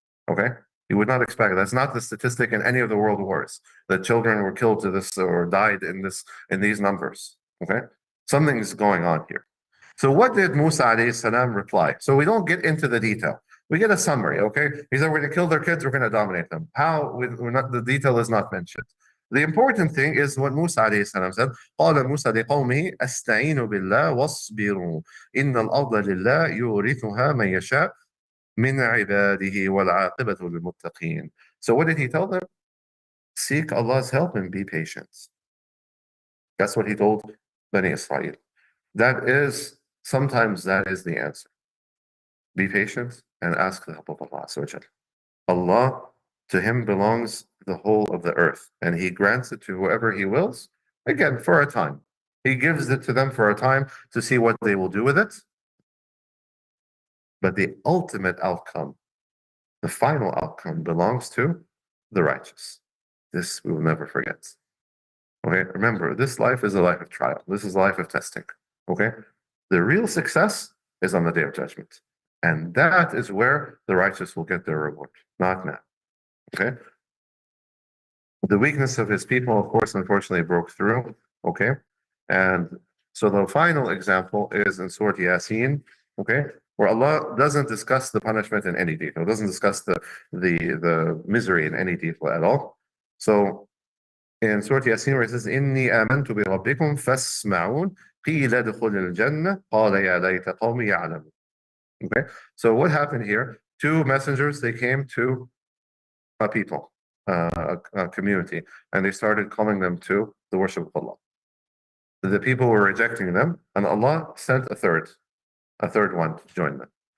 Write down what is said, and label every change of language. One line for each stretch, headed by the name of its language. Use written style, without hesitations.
English: Okay, you would not expect it. That's not the statistic in any of the world wars that children were killed to this or died in these numbers. Okay, something's going on here. So what did Musa alayhi salam reply? So we don't get into the detail. We get a summary, okay? He said, we're going to kill their kids, we're going to dominate them. How? The detail is not mentioned. The important thing is what Musa alayhi salam said.
Arabic: قال موسى لقومه أستعين بالله واصبروا إن الأرض لله يورثها من يشاء من عباده والعاقبة للمتقين.
English: So what did he tell them? Seek Allah's help and be patient. That's what he told Bani Israel. Sometimes that is the answer. Be patient and ask the help of Allah. Allah, to Him belongs the whole of the earth, and He grants it to whoever He wills, again, for a time. He gives it to them for a time to see what they will do with it. But the ultimate outcome, the final outcome, belongs to the righteous. This we will never forget. Okay, remember, this life is a life of trial. This is a life of testing. Okay, the real success is on the Day of Judgment. And that is where the righteous will get their reward, not now. Okay? The weakness of his people, of course, unfortunately broke through. Okay? And so the final example is in Surah Yasin, okay, where Allah doesn't discuss the punishment in any detail, doesn't discuss the misery in any detail at all. So in Surah Yasin, where it says,
Arabic: إِنِّي آمَنْتُ بِرَبِّكُمْ فَاسْمَعُونَ قِيلَ ادْخُلِ الْجَنَّةَ قَالَ يَا لَيْتَ قَوْمِي يَعْلَمُونَ.
English: Okay, so what happened here? Two messengers, they came to a people, a community, and they started calling them to the worship of Allah. the people were rejecting them, and Allah sent a third one to join them.